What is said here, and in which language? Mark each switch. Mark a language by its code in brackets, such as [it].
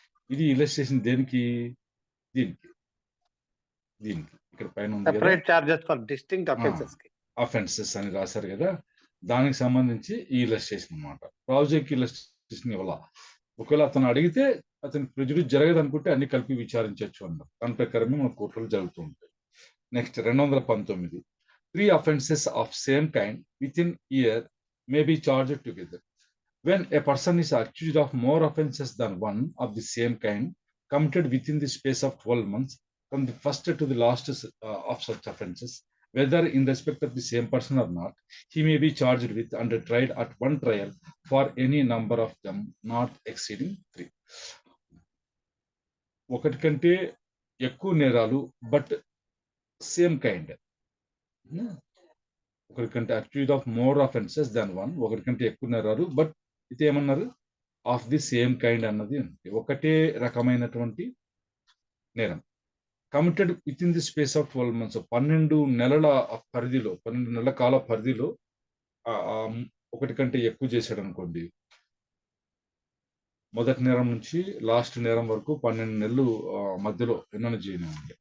[te] ఇది ఇలస్ట్రేషన్ దేనికి, దీనికి దీనికి ఇక్కడ పైన ఉంది కదా, [en] separate charges for distinct [te] offences అని రాశారు కదా, దానికి సంబంధించి ఈ ఇలస్ట్రేషన్ అనమాట. ప్రాజెక్ట్ ఇలస్ట్రేషన్ ఇవ్వాల. ఒకవేళ అతను అడిగితే అతనికి ప్రెజుడిస్ జరగదు అనుకుంటే అన్ని కలిపి విచారించవచ్చు అన్నారు. దాని ప్రకారమే మన కోర్టులో జరుగుతూ ఉంటాయి. [en] Next 219, 3 offenses of same kind within year may be charged together. When a person is accused of more offenses than one of the same kind committed within the space of 12 months from the first to the last of such offenses, whether in respect of the same person or not, he may be charged with and tried at one trial for any number of them not exceeding 3. [te] ఒకటి కంటే ఎక్కువ నేరాలు but same kind, ఒకరికంటే [en] accused of more offences than one, [te] ఒకరికంటే ఎక్కువ నేరాలు but ఇది ఏమన్నారు, [en] of the same kind [te] అన్నది ఉంది. ఒకటే రకమైనటువంటి నేరం [en] committed within the space of 12 months, [te] 12 నెలల పరిధిలో, 12 నెలల కాల పరిధిలో ఒకటి కంటే ఎక్కువ చేశాడు అనుకోండి, మొదటి నేరం నుంచి లాస్ట్ నేరం వరకు 12 నెలలు మధ్యలో ఎన్నో చేయనివ్వండి.